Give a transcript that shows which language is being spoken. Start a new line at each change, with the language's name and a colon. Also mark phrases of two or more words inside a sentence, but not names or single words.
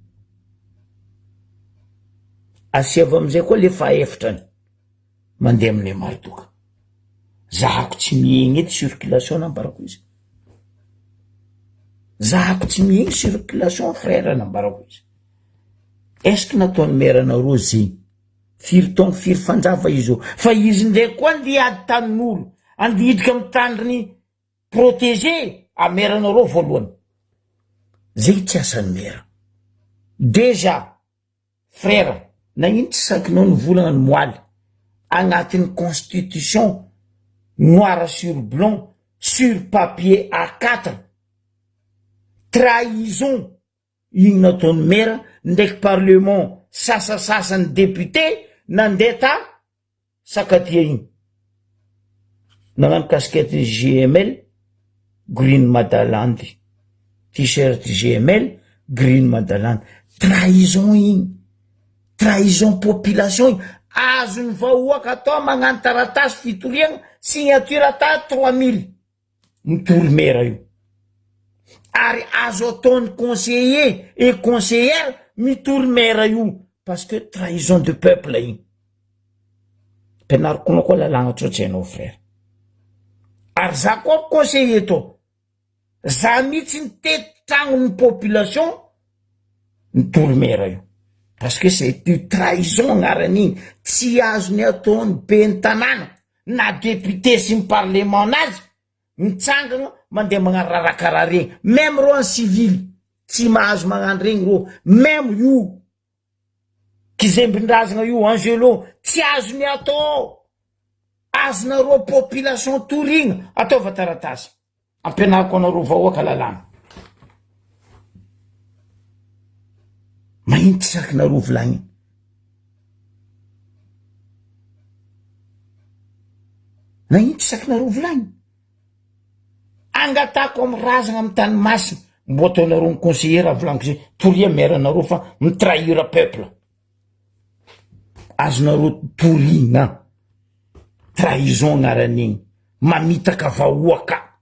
Malagasy: asiava amizay koa le fahefatrany mandeha amin'le marotoka zahako tsy miegny ety circulation nambarako izy zahako tsy miegny circulation frère nambarako izy est-ce que nataony meranareo zegny firy taogno firy fanjava izy fa izy ndraiky koa andeha ady tanin'olo andidrika amin'ny tandriny protégé ameranareo voalohany zegny tsy asany mera
French: déjà frère
Malagasy: na ino tsy sakinao ny volagna ny moaly agnatin'ny
French: constitution noir sur blanc sur papier A4
Malagasy: trahison igny nataony mera ndraiky parlement sasasasany député nandeha ta sakatia igny nagnano casquette GML Green Madaland t-shirt GML Green Madaland trahison igny
French: trahison population
Malagasy: igny azony vahoaka atao magnano taratasy fitoriagna signature ata 3000 mitoro mera io ary azo ataony
French: conseiller et conseillère
Malagasy: mitoro mera io
French: parce que trahison de peuple
Malagasy: igny penariko anao koa lalagna tsotra ianao frère ary za koa conseiller to za mihitsy ny tety tragnon'ny population mitoro mera io
French: parce que c'est une trahison
Malagasy: agnaran'igny tsy azony ataony be ny tanàna na député sy ny parlement nazy mitsangagna mandeha magnano rarakaraha regny même ro
French: en civil
Malagasy: tsy mahazo magnano regny ro même io kizembindrazagna io Angelo tsy azony atao azonareo population torigna ataova taratasy ampianariko anareo vahoaka lalàna mahino tsy sakinareo volagniny mahino tsy sakinareo volagniny angatako amin'ny razagna amin'ny tany masina mbo ataonareo ny conseiller raha volagniko zay toria meranareo fa mitrahira peuple azonareo torigna trahison agnaran'igny mamitaka vahoaka